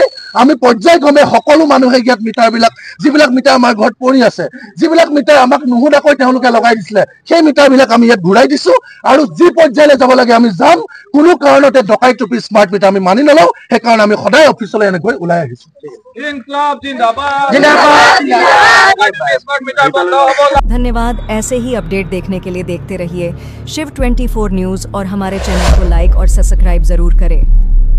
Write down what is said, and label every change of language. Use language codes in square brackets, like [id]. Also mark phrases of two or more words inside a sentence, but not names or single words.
[as] আমি পৰ্যায়ক্ৰমে সকলো মানুহে ইয়াত মিটাৰবিলাক, যিবিলাক মিটাৰ আমাৰ ঘৰত পৰি আছে, যিবিলাক মিটাৰ আমাক নুসুধাকৈ তেওঁলোকে লগাই দিছিলে, সেই মিটাৰবিলাক আমি ইয়াত ঘূৰাই দিছো আৰু যি পৰ্যায়লৈ যাব লাগে আমি যাম। কোনো কাৰণতে ডকাই টুপি [en] smart meter [as] আমি মানি নলওঁ, সেইকাৰণে আমি সদায় অফিচলৈ এনেকৈ ওলাই আহিছো। [hi] धन्यवाद। ऐसे ही अपडेट देखने के लिए देखते रहिए शिव 24 न्यूज और हमारे चैनल को लाइक और सब्सक्राइब जरूर करें।